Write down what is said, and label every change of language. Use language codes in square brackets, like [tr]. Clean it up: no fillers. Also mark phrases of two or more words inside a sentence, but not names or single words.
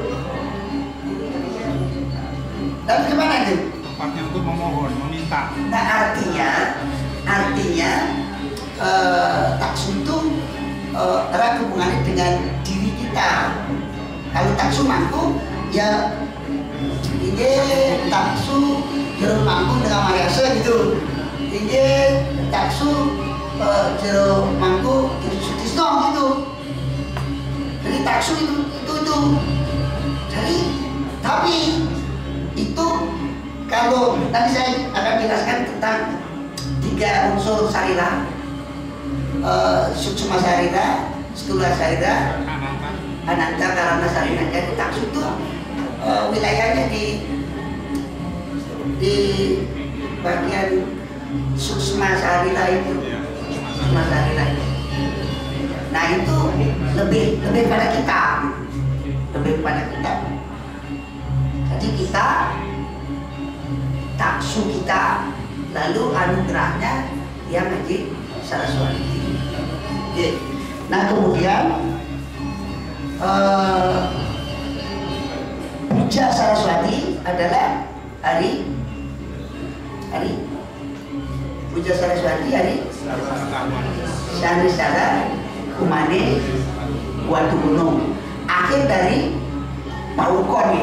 [id] Lalu gimana itu? Tempatnya untuk memohon, meminta. Nah artinya taksu itu erat hubungannya dengan diri kita. Kalau taksu mangku ya ini taksu jero mangku dengan Mariasa gitu. Ini taksu jero mangku Sutisno gitu. Jadi taksu itu. Jadi tapi itu kalau nanti saya akan jelaskan tentang 3 unsur sarira, suksma sarira, stula sarira, ananta karana sarira. Jadi taksu itu wilayahnya di bagian suksma sarira itu. Suksma sarira itu. Nah itu lebih pada kita, Jadi kita taksu kita, lalu anugerahnya yang Haji Saraswati. Nah kemudian puja Saraswati adalah hari puja Saraswati hari Sanisara Kumane Watu Gunung, akhir dari Paukon ya.